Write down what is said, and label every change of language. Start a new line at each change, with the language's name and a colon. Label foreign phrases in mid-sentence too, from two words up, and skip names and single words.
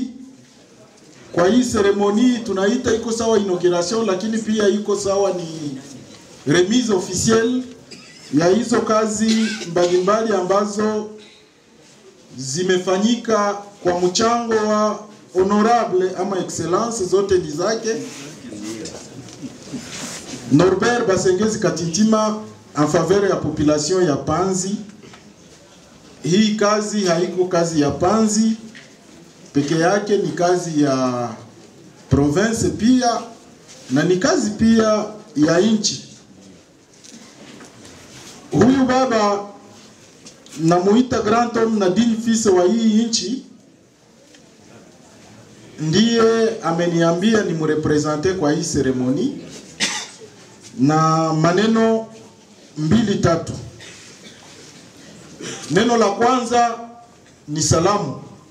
Swahili: Kwa hii seremoni tunaita iko sawa inauguration, lakini pia iko sawa ni
French: remise officielle
Swahili: ya hizo kazi mbalimbali ambazo zimefanyika kwa mchango wa honorable ama excellence, zote ni zake Norbert Basengezi Katintima
French: en faveur
Swahili: ya population ya Panzi. Hii kazi haiko kazi ya Panzi peke yake, ni kazi ya province pia na ni kazi pia ya nchi. Huyu baba namuita
French: grand homme
Swahili: na
French: digne fils
Swahili: wa hii nchi ndiye ameniambia ni mrepresente kwa hii seremoni na maneno mbili tatu. Neno la kwanza ni salamu.